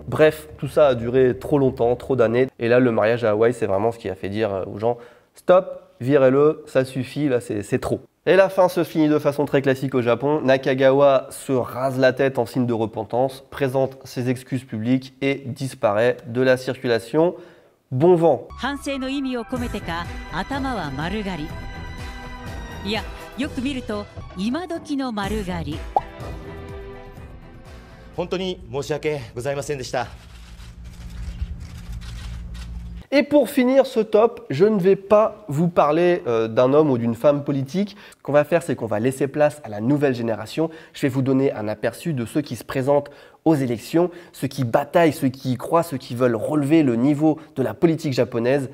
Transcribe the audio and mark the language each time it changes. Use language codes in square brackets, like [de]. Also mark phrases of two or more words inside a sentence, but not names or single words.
[fr] Bref, tout ça a duré trop longtemps, trop d'années. Et là, le mariage à Hawaï, c'est vraiment ce qui a fait dire aux gens, stop, virez-le, ça suffit, là, c'est trop. Et la fin se finit de façon très classique au Japon. Nakagawa se rase la tête en signe de repentance, présente ses excuses publiques et disparaît de la circulation. Bon vent. [ja] 反省の意味を込めてか、頭は丸刈り。いや、よく見ると今時の丸刈り。本当に申し訳ございませんでした。 [fr] Et pour finir ce top, je ne vais pas vous parler d'un homme ou d'une femme politique. Ce qu'on va faire, c'est qu'on va laisser place à la nouvelle génération. Je vais vous donner un aperçu de ceux qui se présentent aux élections, ceux qui bataillent, ceux qui y croient, ceux qui veulent relever le niveau de la politique japonaise.